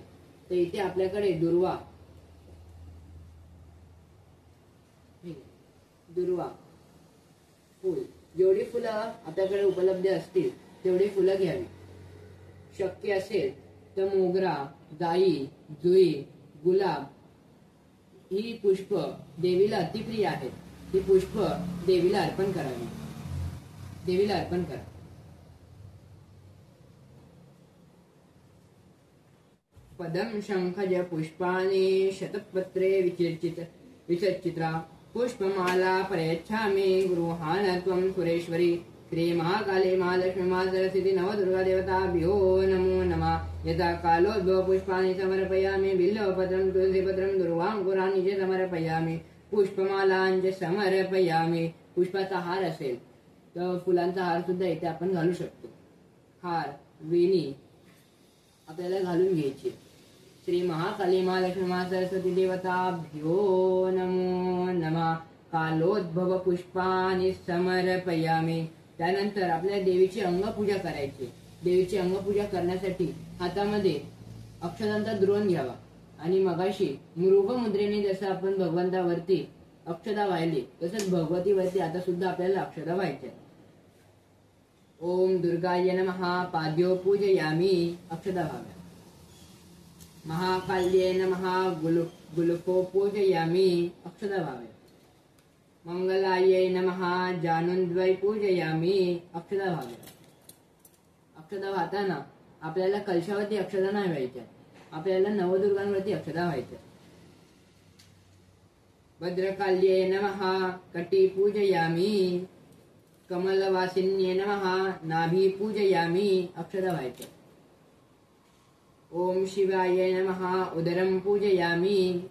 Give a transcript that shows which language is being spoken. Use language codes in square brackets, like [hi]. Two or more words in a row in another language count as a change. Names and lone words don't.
[mr] तर इथे आपल्याकडे दुर्वा दुर्वा, फुल, जेवढी फुलं आपल्याकडे उपलब्ध असतील तेवढी फुलं घ्यावी. शक्य असेल तर मोगरा, जाई, जुई, गुलाब ही पुष्प देवीला अतिप्रिय आहेत. ही पुष्प देवीला अर्पण करावी. देवीला अर्पण करा. [sa] पदम शंखज पुष्पाणि शतपत्रे विचर्चिता पुष्पमाला प्रयच्छामि गृहाण त्वं सुरेश्वरी. श्री महाकाले महालक्ष्मी महासरस्वती नवदुर्गा देवताभ्यो नमो नमः. यथा कालोद्भव पुष्पाणि समर्पयामि बिल्वपत्रं तुलसीपत्रं दुर्वांकुराणि च समर्पयामि पुष्पमालांच समर्पयामि. [mr] पुष्पाचा हार असेल तर फुलांचा हार सुद्धा इथे आपण घालू शकतो. हार, वेणी आपल्याला घालून घ्यायची. [sa] श्री महाकाली महालक्ष्मी महासरस्वती देवताभ्यो नमो नमः. कालोद्भव पुष्पाणि समर्पयामि. [mr] त्यानंतर आपल्या देवीची अंगपूजा करायची. देवीची अंगपूजा करण्यासाठी हातामध्ये अक्षतांचा द्रोण घ्यावा आणि मगाशी मृग मुद्रेने जसं आपण भगवंतावरती अक्षता वाहिली तसंच भगवतीवरती आता सुद्धा आपल्याला अक्षता व्हायच्या. [sa] ओम दुर्गाय नमः पाद्यो पूजयामि. [mr] अक्षता व्हाव्या. [sa] महाकाल्ये नमः गुलफो पूजयामि. [mr] अक्षता व्हाव्या. [sa] मंगलायै नमः जानुद्वय पूजयामि. [mr] अक्षता व्हाव्या. अक्षता वाहताना आपल्याला कलशावरती अक्षता नाही व्हायच्या, आपल्याला नवदुर्गांवरती अक्षता व्हायच्या. [sa] भद्रकाल्ये नमः कटी पूजयामि. कमलवासिन्ये नमः नाभी पूजयामि. [mr] अक्षता व्हायच्या. [sa] ओम शिवाय नमः उदरं पूजयामि.